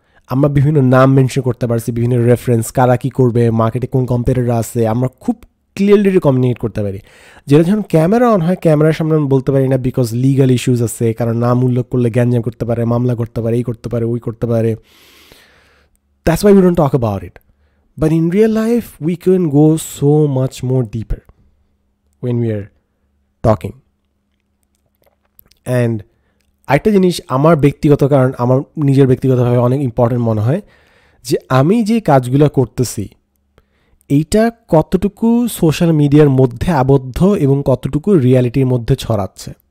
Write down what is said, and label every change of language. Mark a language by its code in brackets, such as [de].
[bn] আমরা বিভিন্ন নাম মেনশন করতে পারছি, বিভিন্ন রেফারেন্স, কারা কী করবে, মার্কেটে কোন কম্পিটিটর আছে, আমরা খুব ক্লিয়ারলি কমিউনিকেট করতে পারি। যেটা যখন ক্যামেরা অন হয় ক্যামেরার সামনে আমি বলতে পারি না, বিকজ লিগাল ইস্যুস আছে, কারণ নাম উল্লেখ করলে গ্যাঞ্জাম করতে পারে, মামলা করতে পারে, এই করতে পারে, ওই করতে পারে। [en] That's why we don't talk about it. But in real life, we can go so much more deeper when we are talking. [bn] And একটা জিনিস আমার ব্যক্তিগত, কারণ আমার নিজের ব্যক্তিগতভাবে অনেক ইম্পর্টেন্ট মনে হয়, যে আমি যে কাজগুলো করতেছি এইটা কতটুকু সোশ্যাল মিডিয়ার মধ্যে আবদ্ধ এবং কতটুকু রিয়ালিটির মধ্যে ছড়াচ্ছে।